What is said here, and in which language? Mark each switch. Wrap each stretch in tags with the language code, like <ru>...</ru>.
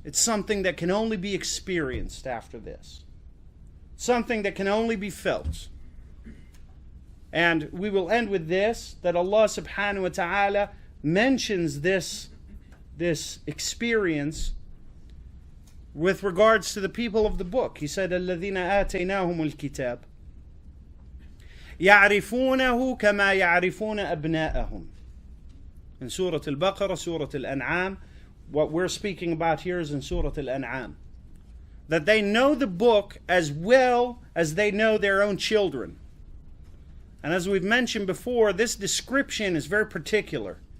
<en>It's something that can only be experienced after this. Something that can only be felt. And we will end with this, that Allah subhanahu wa ta'ala mentions this experience with regards to the people of the book. He said,</en> <ar>الَّذِينَ آتَيْنَاهُمُ الْكِتَابِ يَعْرِفُونَهُ كَمَا يَعْرِفُونَ أَبْنَاءَهُم.</ar> <en>In Surah Al-Baqarah, Surah Al-An'am, what we're speaking about here is in Surah Al-An'am. That they know the book as well as they know their own children. And as we've mentioned before, this description is very particular.</en>